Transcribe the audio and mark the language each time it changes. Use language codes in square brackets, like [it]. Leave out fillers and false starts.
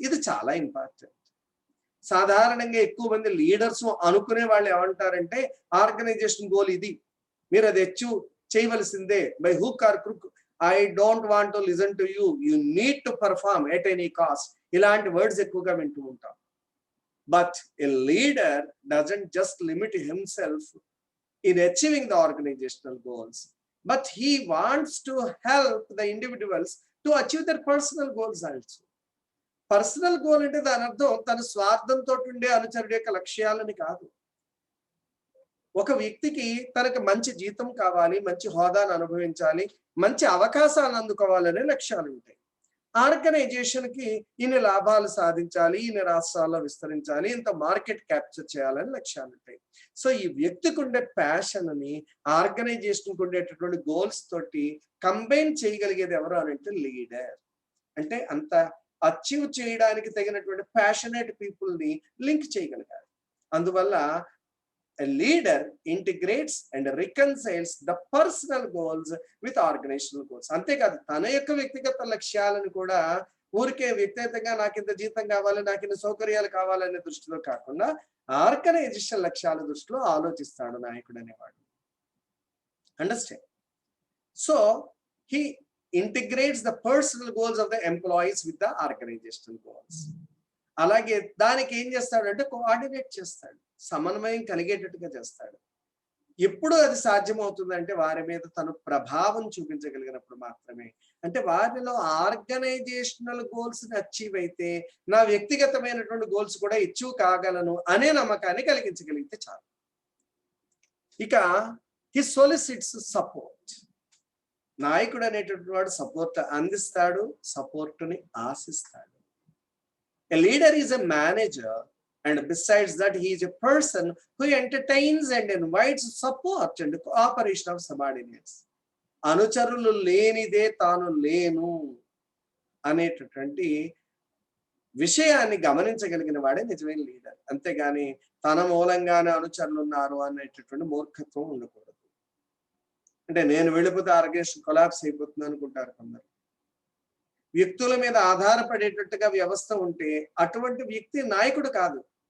[te] ఇది చాలా ఇంపార్టెంట్. సాధారణంగా ఎక్కువ మంది లీడర్స్ అనుకునే వాళ్ళు ఏమంటారంటే ఆర్గనైజేషన్ గోల్ ఇది, మీరు అది అచీవ్ చేయవలసిందే, [en] by hook or crook, I don't want to listen to you, you need to perform at any cost, [te] ఇలాంటి వర్డ్స్ ఎక్కువగా వింటూ ఉంటాం. [en] But a leader doesn't just limit himself in achieving the organizational goals, but he wants to help the individuals to achieve their personal goals also. [te] Personal goal అంటే దాని అర్థం తన స్వార్థంతో ఉండే అనుచరుడు యొక్క లక్ష్యాలని కాదు. ఒక వ్యక్తికి తనకు మంచి జీతం కావాలి, మంచి హోదాను అనుభవించాలి, మంచి అవకాశాలను అందుకోవాలనే లక్ష్యాలు ఉంటాయి. ఆర్గనైజేషన్ కి ఇన్ని లాభాలు సాధించాలి, ఇన్ని రాష్ట్రాల్లో విస్తరించాలి, ఇంత మార్కెట్ క్యాప్చర్ చేయాలని లక్ష్యాలు ఉంటాయి. సో ఈ వ్యక్తికి ఉండే ప్యాషన్ ని ఆర్గనైజేషన్ కు ఉండేటటువంటి గోల్స్ తోటి కంబైన్ చేయగలిగేది ఎవరు అని అంటే లీడర్. అంటే అంత అచీవ్ చేయడానికి తగినటువంటి ప్యాషనేట్ పీపుల్ ని లింక్ చేయగలగాలి. [en] అందువల్ల a leader integrates and reconciles the personal goals with organizational goals. [te] అంతేకాదు తన యొక్క వ్యక్తిగత లక్ష్యాలను కూడా ఊరికే వ్యక్తిగతంగా నాకు ఇంత జీతం కావాలి, నాకు ఇంత సౌకర్యాలు కావాలనే దృష్టిలో కాకుండా ఆర్గనైజేషన్ లక్ష్యాల దృష్టిలో ఆలోచిస్తాడు నాయకుడు అనేవాడు. [en] Understand? So he integrates the personal goals of the employees with the organizational goals. [te] అలాగే దానికి ఏం చేస్తాడంటే కోఆర్డినేట్ చేస్తాడు, సమన్వయం కలిగేటట్టుగా చేస్తాడు. ఎప్పుడు అది సాధ్యమవుతుందంటే వారి మీద తను ప్రభావం చూపించగలిగినప్పుడు మాత్రమే. అంటే వారిలో ఆర్గనైజేషనల్ గోల్స్ అచీవ్ అయితే నా వ్యక్తిగతమైనటువంటి గోల్స్ కూడా అచీవ్ కాగలను అనే నమ్మకాన్ని కలిగించగలిగితే చాలు. ఇక [en] He solicits support. [te] నాయకుడు అనేటటువంటి వాడు సపోర్ట్ అందిస్తాడు, సపోర్టుని ఆశిస్తాడు. [en] A leader is a manager, and besides that he is a person who entertains and invites support and cooperation of subordinates. [te] అనుచరులు లేనిదే తాను లేను అనేటటువంటి విషయాన్ని గమనించగలిగిన వాడే నిజమైన లీడర్. అంతేగాని తన మూలంగానే అనుచరులు ఉన్నారు అనేటటువంటి మూర్ఖత్వం ఉండకూడదు. అంటే నేను వెళ్ళిపోతే ఆర్గనైజేషన్ కొలాప్స్ అయిపోతుంది అనుకుంటారు కొందరు. వ్యక్తుల మీద ఆధారపడేటట్టుగా వ్యవస్థ ఉంటే అటువంటి వ్యక్తి నాయకుడు కాదు.